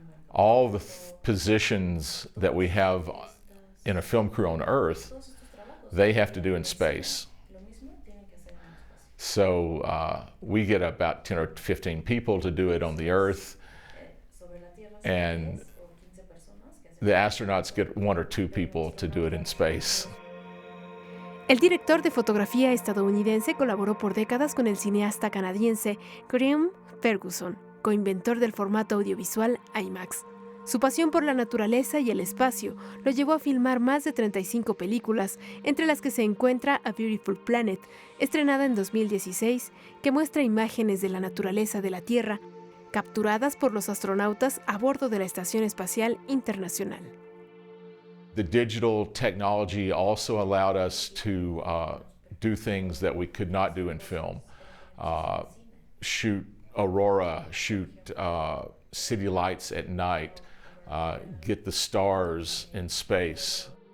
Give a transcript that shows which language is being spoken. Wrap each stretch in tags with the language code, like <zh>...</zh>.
<en>All the positions that we have in a film crew on Earth, they have to do in space. So we get about 10 or 15 people to do it on the Earth, and the astronauts get 1 or 2 people to do it in space.</en> <es>El director de fotografía estadounidense colaboró por décadas con el cineasta canadiense Graham Ferguson, coinventor del formato audiovisual IMAX. Su pasión por la naturaleza y el espacio lo llevó a filmar más de 35 películas, entre las que se encuentra A Beautiful Planet, estrenada en 2016, que muestra imágenes de la naturaleza de la Tierra, capturadas por los astronautas a bordo de la Estación Espacial Internacional.</es> <en>The digital technology also allowed us to do things that we could not do in film. Shoot aurora, shoot city lights at night, get the stars in space.</en>